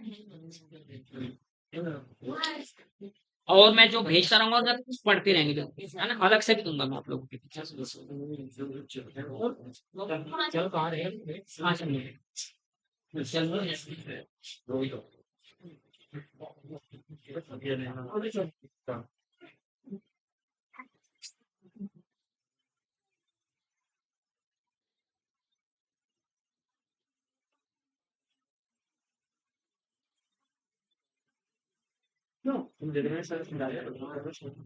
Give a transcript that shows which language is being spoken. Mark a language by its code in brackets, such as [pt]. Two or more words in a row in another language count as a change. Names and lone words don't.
[hi] और मैं जो भेजता रहूंगा उधर पढ़ते रहेंगे, है ना, अलग से भी दूंगा मैं आप लोगों के पीछे। चल कहाँ रहे, हाँ चल। [es] No, debe ser secundaria, pero no debe ser.